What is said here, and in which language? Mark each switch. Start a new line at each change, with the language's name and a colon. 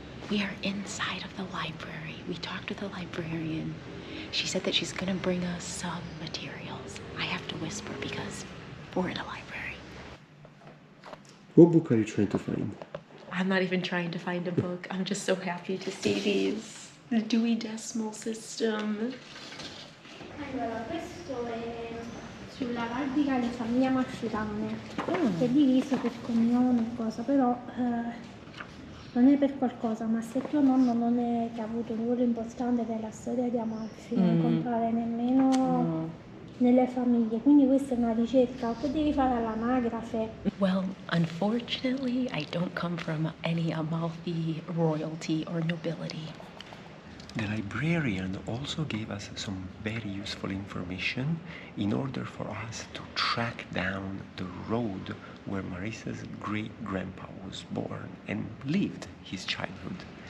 English: We are inside of the library. We talked to the librarian. She said that she's gonna bring us some materials. I have to whisper because we're in a library. What book are you trying to find? I'm not even trying to find a book. I'm just so happy to see these. The Dewey Decimal System.
Italian: Allora, questo è sulla Valdica di famiglia Masciutane, che è diviso per cognome e cosa, però non è per qualcosa, ma se tuo nonno non è che ha avuto un ruolo importante nella storia di Amalfi, non compare nemmeno nelle famiglie, quindi questa è una ricerca, potevi fare all'anagrafe.
English: Well, unfortunately, I don't come from any Amalfi royalty or nobility. The librarian also gave us some very useful information in order for us to track down the road where Marissa's great-grandpa was born and lived his childhood.